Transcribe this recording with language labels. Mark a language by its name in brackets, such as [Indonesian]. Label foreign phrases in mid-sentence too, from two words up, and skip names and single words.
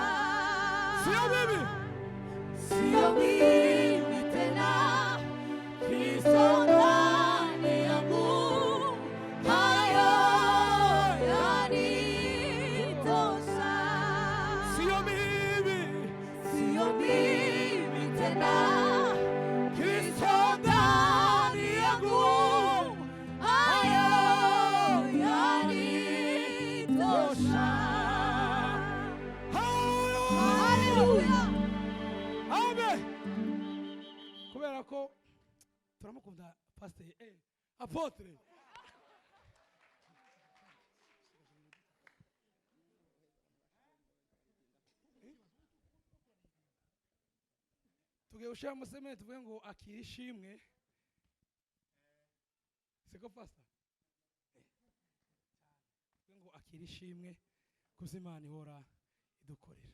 [Swahili] Sio mimi tena Kristo ndani yangu hayo yanitosha. Sio mimi tena Kristo ndani yangu hayo yanitosha. Haleluya. Amen. [Kinyarwanda] Kubera ko turamukunda pastor apotre tugiye ushira musemene tuvuge ngo akira ishimwe siko pastor tuvuge ngo akira ishimwe kuzimana ihora idukorera.